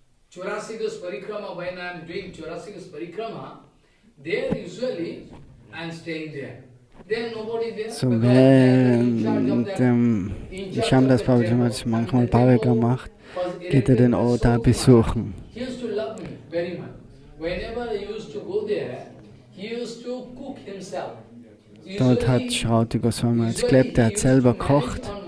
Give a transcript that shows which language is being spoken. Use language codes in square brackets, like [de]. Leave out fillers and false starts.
[en] Chorasidas Parikrama, when I am doing Chorasidas Parikrama, there usually I am staying there. There nobody there. [de] So während dem Shamdas Prabhupada Maharaj manchmal Parikrama macht, geht er den Ort da besuchen. [en] He used to love me very much. Whenever I used to go there, he used to cook himself. [de] Dort hat Shrauti Goswami Maharaj gelebt, er hat selber gekocht.